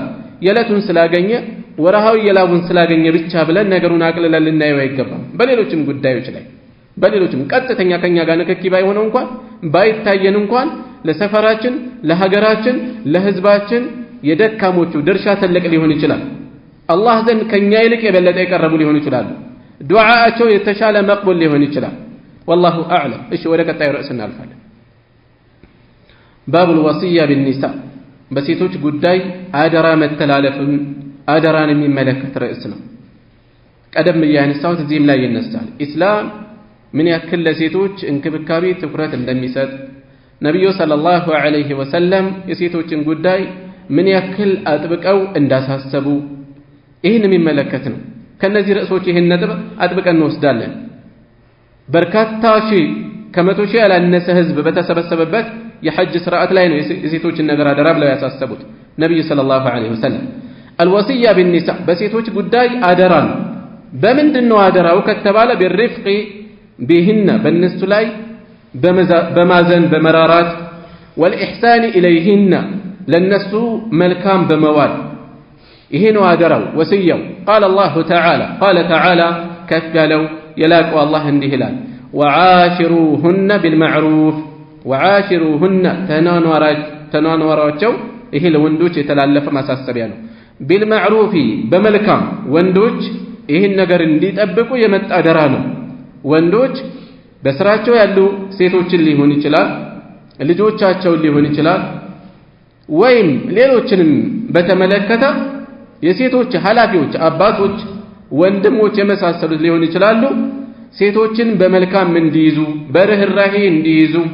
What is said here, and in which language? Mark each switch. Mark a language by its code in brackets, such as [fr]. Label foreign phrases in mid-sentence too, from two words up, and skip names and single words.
[am] የለቱን ስላገኘ ወራሃው የላቡን ስላገኘ ብቻ ብለን ነገሩን አቅልለን ልናየው አይገባም በሌሎችም ጉዳዮች ላይ በሌሎችም ቀጥተኛ ከኛ ጋር ንክኪ ባይሆነው እንኳን ባይታየን እንኳን ለሰፈራችን ለሀገራችን ለህዝባችን የደካሞቹ ድርሻ ትልቅ ሊሆን ይችላል አላህ ዘንድ ከኛ ይልቅ የበለጠ የቀረቡ ሊሆኑ ይችላሉ ዱዓቸው የተሻለ መቅቡል ሊሆን ይችላል [ar] والله اعلم [am] እሺ ወደ ቀጣዩ ርዕስ እናልፋለን [ar] باب الوصية بالنساء [am] በሴቶች ጉዳይ አደራ መተላለፍን አደራን የሚመለከት ርዕስ ነው ቀደም ያነሳሁት እዚህም ላይ ይነሳል ኢስላም ምን ያክል ለሴቶች እንክብካቤ ትኩረት እንደሚሰጥ ነብዩ [ar] صلى الله عليه وسلم [am] የሴቶችን ጉዳይ ምን ያክል አጥብቀው እንዳሳሰቡ ይህን የሚመለከት ነው ከነዚህ ርዕሶች ይህን ነጥብ አጥብቀን እንወስዳለን በርካታ ከመቶ ሺህ ያላነሰ ህዝብ በተሰበሰበበት የሐጅ ስርዓት ላይ ነው የሴቶችን ነገር አደራ ብለው ያሳሰቡት ነብዩ [ar] صلى الله عليه وسلم الوصيه بالنساء [am] በሴቶች ጉዳይ አደራ ነው በምንድነው አደራው ከተባለ [ar] بالرفق بهن [am] በእነሱ ላይ በማዘን በመራራት [ar] والإحسان إليهن [am] ለነሱ መልካም በመዋል ይሄ ነው አደራው ወሲያው [ar] قال الله تعالى [am] ከፍ ያለው የላቀው አላህ እንዲህ ይላል [ar] وعاشروهن بالمعروف وعاشروهن [am] ተናኗራቸው ይሄ ለወንዶች የተላለፈ ማሳሰቢያ ነው بالمعروف በመልካም ወንዶች ይሄን ነገር እንዲጠብቁ የመጣ አደራ ነው ወንዶች በስራቸው ያሉ ሴቶችን ሊሆን ይችላል ልጆቻቸውን ሊሆን ይችላል ወይም ሌሎችንም በተመለከተ የሴቶች ኃላፊዎች አባቶች ወንድሞች የመሳሰሉት ሊሆን ይችላሉ ሴቶችን በመልካም እንዲይዙ በርህራሄ እንዲይዙ